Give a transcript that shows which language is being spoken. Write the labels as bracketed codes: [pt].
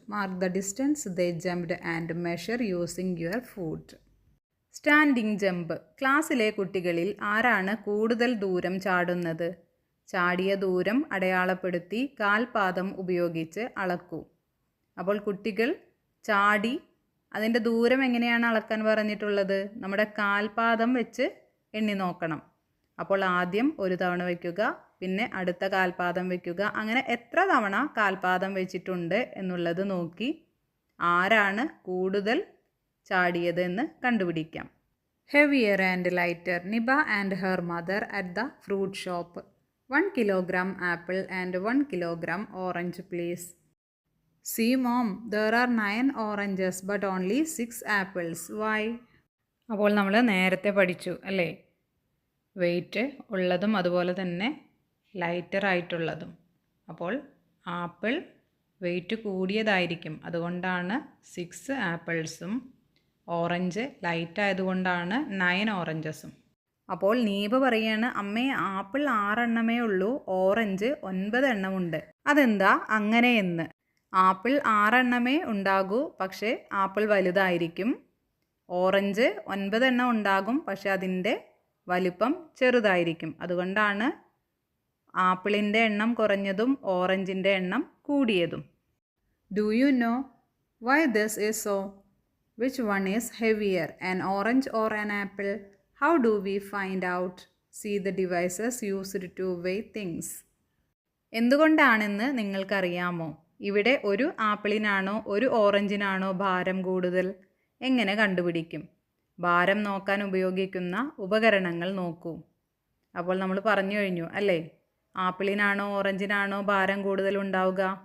[en] Mark the distance they jumped and measure using your foot. Standing jump. [ml] ക്ലാസ്സിലെ കുട്ടികളിൽ ആരാണ് കൂടുതൽ ദൂരം ചാടുന്നത്? ചാടിയ ദൂരം അടയാളപ്പെടുത്തി കാൽപാദം ഉപയോഗിച്ച് അളക്കൂ. അപ്പോൾ കുട്ടികൾ ചാടി, അതിൻ്റെ ദൂരം എങ്ങനെയാണ് അളക്കാൻ പറഞ്ഞിട്ടുള്ളത്? നമ്മുടെ കാൽപാദം വെച്ച് എണ്ണി നോക്കണം. അപ്പോൾ ആദ്യം ഒരു തവണ വയ്ക്കുക, പിന്നെ അടുത്ത കാൽപാദം വയ്ക്കുക. അങ്ങനെ എത്ര തവണ കാൽപാദം വെച്ചിട്ടുണ്ട് എന്നുള്ളത് നോക്കി ആരാണ് കൂടുതൽ ചാടിയത് എന്ന് കണ്ടുപിടിക്കാം. [en] Heavier and lighter. Niba and her mother at the fruit shop. 1 kilogram apple and 1 kilogram orange, please. See, mom, there are 9 oranges but only 6 apples. Why? [ml] അപ്പോൾ നമ്മൾ നേരത്തെ പഠിച്ചു അല്ലേ, വെയിറ്റ് ഉള്ളതും അതുപോലെ തന്നെ ലൈറ്റർ ആയിട്ടുള്ളതും. അപ്പോൾ ആപ്പിൾ വെയിറ്റ് കൂടിയതായിരിക്കും, അതുകൊണ്ടാണ് 6 ആപ്പിൾസും ഓറഞ്ച് ലൈറ്റ് ആയതുകൊണ്ടാണ് 9 ഓറഞ്ചസും. അപ്പോൾ നീബ പറയാണ്, അമ്മേ ആപ്പിൾ 6 എണ്ണമേ ഉള്ളൂ, ഓറഞ്ച് 9 എണ്ണമുണ്ട്, അതെന്താ അങ്ങനെയെന്ന്. ആപ്പിൾ 6 എണ്ണമേ ഉണ്ടാകൂ, പക്ഷേ ആപ്പിൾ വലുതായിരിക്കും. ഓറഞ്ച് 9 എണ്ണം ഉണ്ടാകും, പക്ഷേ അതിൻ്റെ വലിപ്പം ചെറുതായിരിക്കും. അതുകൊണ്ടാണ് ആപ്പിളിൻ്റെ എണ്ണം കുറഞ്ഞതും ഓറഞ്ചിൻ്റെ എണ്ണം കൂടിയതും. [en] Do you know why this is so? Which one is heavier, an orange or an apple? How do we find out? See the devices used to weigh things. [ml] എന്തുകൊണ്ടാണെന്ന് നിങ്ങൾക്കറിയാമോ? ഇവിടെ ഒരു ആപ്പിളിനാണോ ഒരു ഓറഞ്ചിനാണോ ഭാരം കൂടുതൽ? എങ്ങനെ കണ്ടുപിടിക്കും? ഭാരം നോക്കാൻ ഉപയോഗിക്കുന്ന ഉപകരണങ്ങൾ നോക്കൂ. അപ്പോൾ നമ്മൾ പറഞ്ഞു കഴിഞ്ഞു അല്ലേ, ആപ്പിളിനാണോ ഓറഞ്ചിനാണോ ഭാരം കൂടുതൽ ഉണ്ടാവുക?